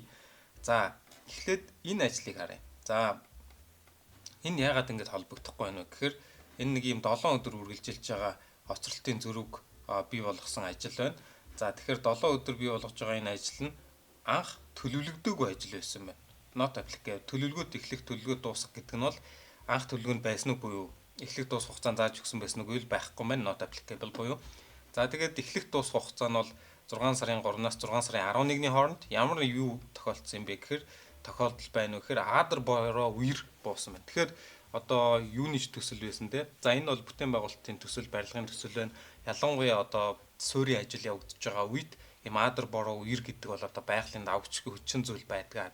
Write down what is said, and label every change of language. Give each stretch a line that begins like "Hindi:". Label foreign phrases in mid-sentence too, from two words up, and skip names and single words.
Mongolian: За эхлээд энэ ажлыг харъя. За энэ яагаад ингэж холбогдохгүй байна вэ гэхээр энэ нэг ийм 7 өдөр үргэлжилж байгаа хоцролтын зөрүүг бий болгосон ажил байна. За тэгэхээр 7 өдөр бий болгож байгаа энэ ажил нь анх төлөвлөгдөөгүй ажил байсан байна.
English: Not applicable.
Mongolian: Төлөвлөгөөт эхлэх төлөвлөгөө дуусах гэдэг нь бол анх төлөвлөгөөнд байсан уу буюу эхлэх дуусах хугацаанд зааж өгсөн байсан уу гэвэл байхгүй маань
English: not applicable
Mongolian: буюу. За тэгээд эхлэх дуусах хугацаа нь бол 6 сарын 3-наас 6 сарын 11-ний хооронд ямар юу тохиолдсон юм бэ гэхээр тохиолдол байна уу гэхээр адар бороо үер буусан байна. Тэгэхээр одоо юуны төсөл байсан те. За энэ бол бүтээн байгуулалтын төсөл, барилгын төсөл байна. Ялангуяа одоо суурийн ажил явагдаж байгаа үед ийм адар бороо үер гэдэг бол одоо байгалийн давгчгүй хүчин зүйл байдаг.